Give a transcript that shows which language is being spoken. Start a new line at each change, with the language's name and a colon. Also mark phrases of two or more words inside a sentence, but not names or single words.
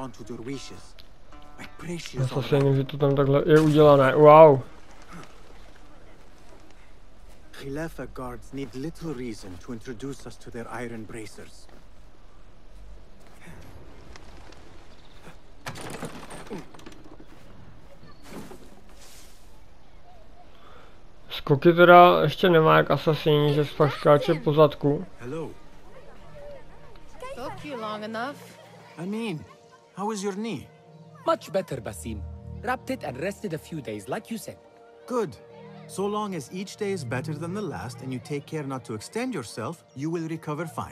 Czech: asasínu, že to tam takhle je udělané.
English: Wow. Khilafa guards need little reason to introduce us to their iron bracers.
Czech: Skoky teda ještě nemá jak asasíni, že fakt skáče po zadku.
English: Took you long enough. I mean, how is your knee? Much better, Basim. Wrapped it and rested a few days, like you said. Good. So long as each day is better than the last and you take care not to extend yourself, you will recover fine.